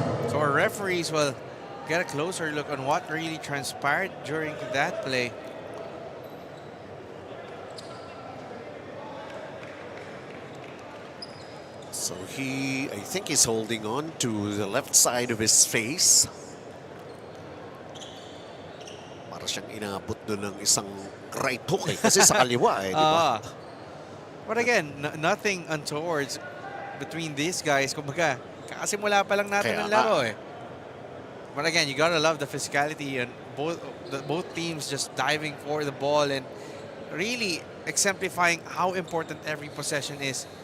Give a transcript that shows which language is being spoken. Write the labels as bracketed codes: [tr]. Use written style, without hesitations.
[en] So our referees will get a closer look on what really transpired during that play. So I think he's holding on to the left side of his face. [tl] Para siyang inabot doon ng isang right hook kasi sa kaliwa di ba? [en] But again, nothing untoward between these guys. Kumbaga, kakasimula pa lang natin ang laro But again, you gotta love the physicality and both teams just diving for the ball and really exemplifying how important every possession is.